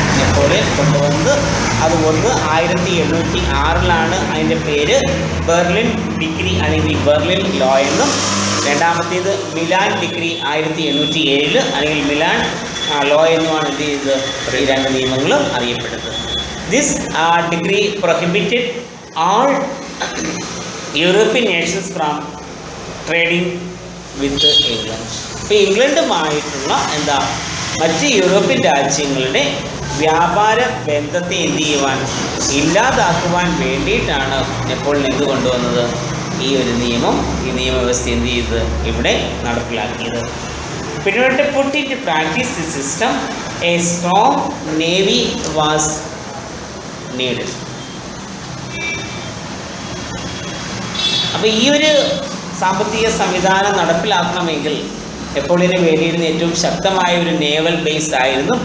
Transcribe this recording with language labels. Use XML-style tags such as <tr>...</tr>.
<ml>Napoleon കൊണ്ടുവന്നത്. അത് 1806 അതിൻ്റെ പേര് ബെർലിൻ ഡിഗ്രി അല്ലെങ്കിൽ ബെർലിൻ ലോ എന്നും, രണ്ടാമത്തേത് മിലാൻ ഡിഗ്രി 1807 അല്ലെങ്കിൽ മിലാൻ ലോ എന്നുമാണ് എന്ത് ചെയ്തത് ഈ രണ്ട് നിയമങ്ങളും അറിയപ്പെടുന്നത്.</ml> <en>This decree prohibited all European nations from trading with England.</en> <ml>ഇപ്പോൾ ഇംഗ്ലണ്ടുമായിട്ടുള്ള മറ്റ് യൂറോപ്യൻ രാജ്യങ്ങളുടെ വ്യാപാര ബന്ധത്തെ എന്ത് ചെയ്യുവാൻ ഇല്ലാതാക്കുവാൻ വേണ്ടിയിട്ടാണ് നെപ്പോളിയൻ എന്ത് കൊണ്ടുവന്നത്? ഈ ഒരു നിയമം, ഈ നിയമവ്യവസ്ഥ എന്ത് ചെയ്തത് ഇവിടെ നടപ്പിലാക്കിയത്. പിന്നീട്</ml> <en>put into practice the system, a strong navy was needed.</en> <ml>അപ്പോൾ ഈ ഒരു സാമ്പത്തിക സംവിധാനം നടപ്പിലാക്കണമെങ്കിൽ നെപ്പോളിയന് വേണ്ടിയിരുന്ന ഏറ്റവും ശക്തമായ ഒരു നേവൽ ബേസ് ആയിരുന്നു.</ml>